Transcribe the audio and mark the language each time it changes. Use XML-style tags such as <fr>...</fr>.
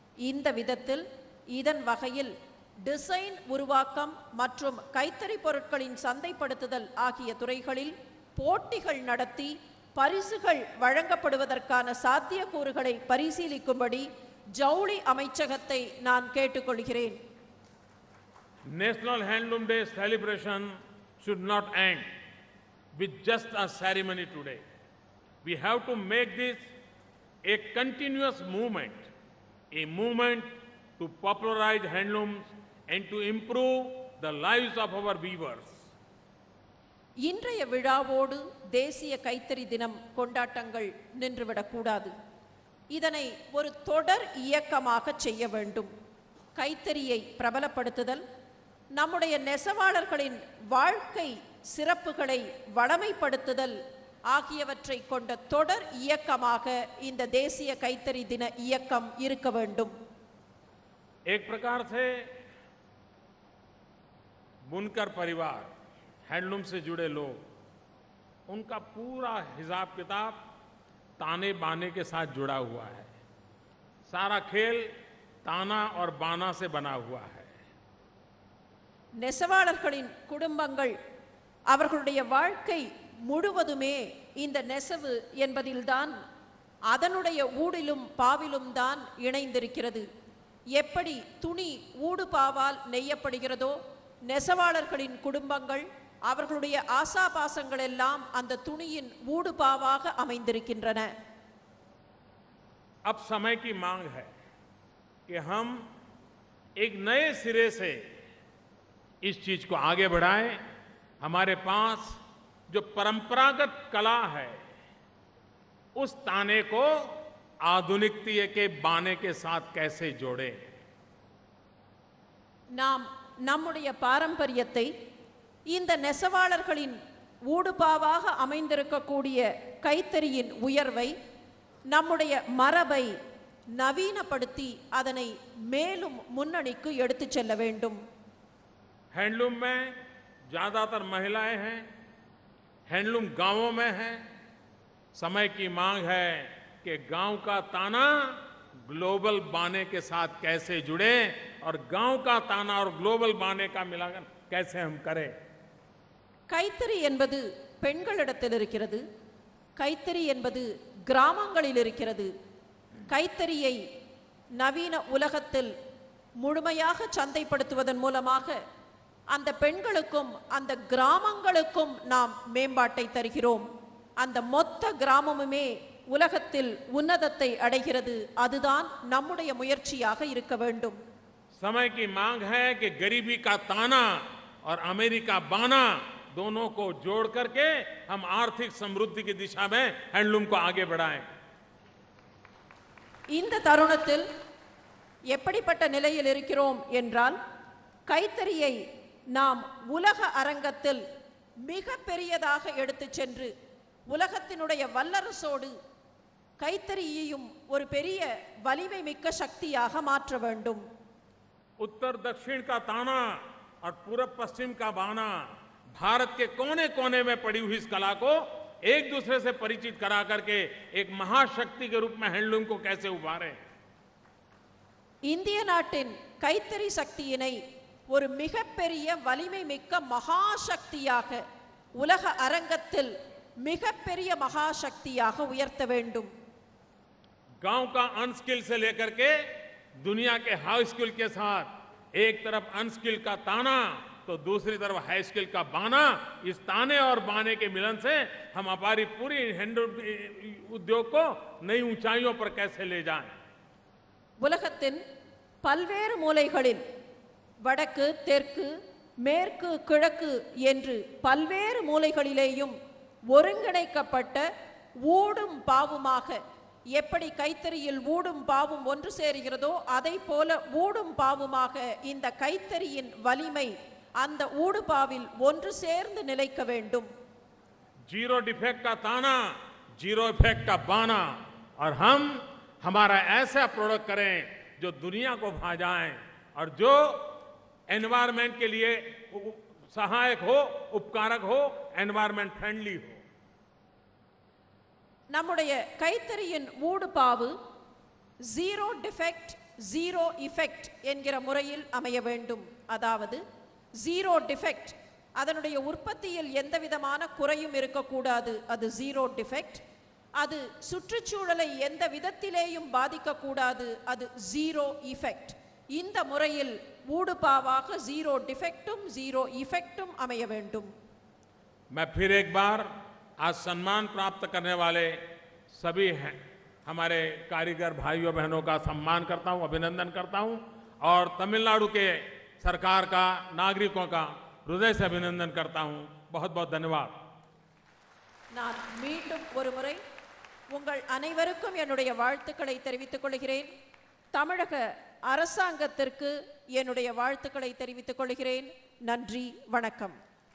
<ta>இந்த விதத்தில் இதன் வகையில் டிசைன் உருவாக்கம் மற்றும் கைத்தறி பொருட்களின் சந்தைப்படுத்துதல் ஆகிய துறைகளில் போட்டிகள் நடத்தி பரிசுகள் வழங்கப்படுவதற்கான சாத்தியக்கூறுகளை பரிசீலிக்கும்படி ஜவுளி அமைச்சகத்தை நான் கேட்டுக்கொள்கிறேன்.</ta> <en>National Handloom Day celebration should not end with just a ceremony today. We have to make this a continuous movement, a movement to popularize handlooms and to improve the lives of our weavers.</en> <ta>இன்றைய விழாவோடு தேசிய கைத்தறி தினம் கொண்டாட்டங்கள் நின்றுவிடக்கூடாது. இதனை ஒரு தொடர் இயக்கமாக செய்ய வேண்டும். கைத்தறியை பிரபலப்படுத்துதல், நம்முடைய நெசவாளர்களின் வாழ்க்கை சிறப்புகளை வளமைப்படுத்துதல் ஆகியவற்றை கொண்ட தொடர் இயக்கமாக இந்த தேசிய கைத்தறி தின இயக்கம் இருக்க வேண்டும்.</ta> <hi>एक प्रकार से बुनकर परिवार, हैंडलूम से जुड़े लोग, उनका पूरा हिसाब किताब ताने बाने के साथ जुड़ा हुआ है. सारा खेल ताना और बाना से बना हुआ है.</hi> <ta>நெசவாளர்களின் குடும்பங்கள் அவர்களுடைய வாழ்க்கை முழுவதுமே இந்த நெசவு என்பதில்தான், அதனுடைய ஊடிலும் பாவிலும் தான் இணைந்திருக்கிறது. எப்படி துணி ஊடு பாவால் நெய்யப்படுகிறதோ, நெசவாளர்களின் குடும்பங்கள் அவர்களுடைய ஆசாபாசங்கள் எல்லாம் அந்த துணியின் ஊடு பாவாக அமைந்திருக்கின்றன.</ta> <hi>अब समय की मांग है कि हम एक नए सिरे से इस चीज को आगे बढ़ाएं. हमारे पास जो परंपरागत कला है, उस ताने को आधुनिकता के बाने के साथ कैसे जोड़ें.</hi> <ta>நாம் நம்முடைய பாரம்பரியத்தை இந்த நெசவாளர்களின் ஊடுபாவாக அமைந்திருக்கக்கூடிய கைத்தறியின் உயர்வை, நம்முடைய மரபை நவீனப்படுத்தி அதனை மேலும் முன்னணிக்கு எடுத்துச் செல்ல வேண்டும்.</ta> <hi>हैंडलूम में ज्यादातर महिलाएं हैं, हैंडलूम गांवों में है. समय की मांग है कि गांव का ताना ग्लोबल बाने के साथ कैसे जुड़े और गांव का ताना और ग्लोबल बाने का मिलान कैसे हम करें.</hi> <ta>கைத்தறி என்பது பெண்களிடத்தில் இருக்கிறது. கைத்தறி என்பது கிராமங்களில் இருக்கிறது. கைத்தறியை நவீன உலகத்தில் முழுமையாக சந்தைப்படுத்துவதன் மூலமாக அந்த பெண்களுக்கும் அந்த கிராமங்களுக்கும் நாம் மேம்பாட்டை தருகிறோம். அந்த மொத்த கிராமமுமே உலகத்தில் உன்னதத்தை அடைகிறது. அதுதான் நம்முடைய முயற்சியாக இருக்க வேண்டும்.</ta> <hi>समय की मांग है कि गरीबी का ताना और अमेरिका बाना दोनों को जोड़ करके हम आर्थिक समृद्धि की दिशा में हैंडलूम को आगे बढ़ाएं.</hi> <ta>இந்த தருணத்தில் எப்படிப்பட்ட நிலையில் இருக்கிறோம் என்றால், கைத்தறியை நாம் உலக அரங்கத்தில் மிக பெரியதாக எடுத்துச் சென்று உலகத்தினுடைய வல்லரசோடு கைத்தறியையும் ஒரு பெரிய வலிமை மிக்க சக்தியாக மாற்ற வேண்டும்.</ta> <hi>उत्तर दक्षिण का ताना और पूर्व पश्चिम का बाना, भारत के कोने कोने में पड़ी हुई इस कला को एक दूसरे से परिचित करा करके एक महाशक्ति के रूप में हैंडलूम को कैसे उभारें.</hi> <ta>இந்திய நாட்டின் கைத்தறி சக்தியினை ஒரு மிகப்பெரிய வலிமை மிக்க மகாசக்தியாக உலக அரங்கத்தில் மிகப்பெரிய மகாசக்தியாக உயர்த்த வேண்டும்.</ta> <hi>गांव का अनस्किल से लेकर के दुनिया के हाई स्किल के साथ, एक तरफ अनस्किल का ताना तो दूसरी तरफ हाई स्किल का बाना, इस ताने और बाने के मिलन से हम हमारी पूरी हैंडलूम उद्योग को नई ऊंचाइयों पर कैसे ले जाएं.</hi> <ta>உலகத்தின் பல்வேறு மூலைகளில் வடக்கு, தெற்கு, மேற்கு, கிழக்கு என்று பல்வேறு மூலைகளிலேயும் ஒருங்கிணைக்கப்பட்ட ஊடும் பாவுமாக, எப்படி கைத்தறியில் ஊடும் பாவும் ஒன்று சேருகிறதோ அதை போல ஊடும் பாவுமாக இந்த கைத்தறியின் வலிமை அந்த ஊடுபாவில் ஒன்று சேர்ந்து நிலைக்க வேண்டும்.</ta> <hi>जीरो डिफेक्ट का ताना, जीरो इफेक्ट का बाना, और हम हमारा ऐसा प्रोडक्ट करें जो दुनिया को भा जाए और जो एनवायरमेंट के लिए सहायक हो, उपकारक हो, एनवायरमेंट फ्रेंडली हो.</hi> <ta>நம்முடைய கைத்தறியின் ஊடுபாவு ஜீரோ டிஃபெக்ட் ஜீரோ இஃபெக்ட் என்கிற முறையில் அமைய வேண்டும். அதாவது ஜீரோ டிஃபெக்ட், அதனுடைய உற்பத்தியில் எந்த விதமான குறையும் இருக்கக்கூடாது, அது ஜீரோ டிஃபெக்ட். அது சுற்றுச்சூழலை எந்த விதத்திலேயும் பாதிக்கக்கூடாது, அது ஜீரோ இஃபெக்ட். இந்த முறையில் ஊடுபாவாக ஜீரோ டிஃபெக்டும் ஜீரோ இஃபெக்டும் அமைய வேண்டும்.</ta> <hi>मैं फिर एक बार आज सम्मान प्राप्त करने वाले सभी हैं हमारे कारीगर भाइयों बहनों का सम्मान करता हूं, अभिनंदन करता हूं, और तमिलनाडु के सरकार का, नागरिकों का हृदय से अभिनंदन करता हूं. बहुत बहुत धन्यवाद.</hi> <ta>நான் மீண்டும் ஒருமுறை உங்கள் அனைவருக்கும் என்னுடைய வாழ்த்துக்களை தெரிவித்துக் கொள்கிறேன். தமிழக அரசாங்கத்திற்கு என்னுடைய வாழ்த்துக்களை தெரிவித்துக் கொள்கிறேன். நன்றி, வணக்கம்.</ta>